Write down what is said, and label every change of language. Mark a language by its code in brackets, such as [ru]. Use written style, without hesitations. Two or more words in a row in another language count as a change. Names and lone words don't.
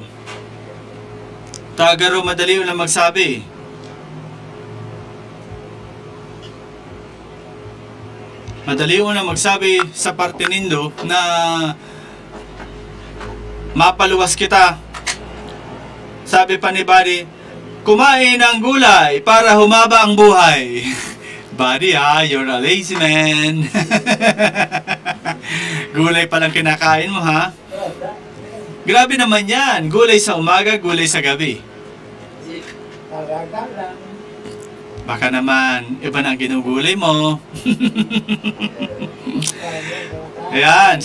[bik] Tagaro madali na magsabi. Madali na magsabi sa parte nindo na mapaluwas kita. [tl] Sabi pa ni Buddy, kumain ng gulay para humaba ang buhay. [en] Buddy, you're a lazy man. [tl] Gulay palang kinakain mo, ha? Grabe naman yan. Gulay sa umaga, gulay sa gabi. Baka naman, iba na ang ginugulay mo. Ayan.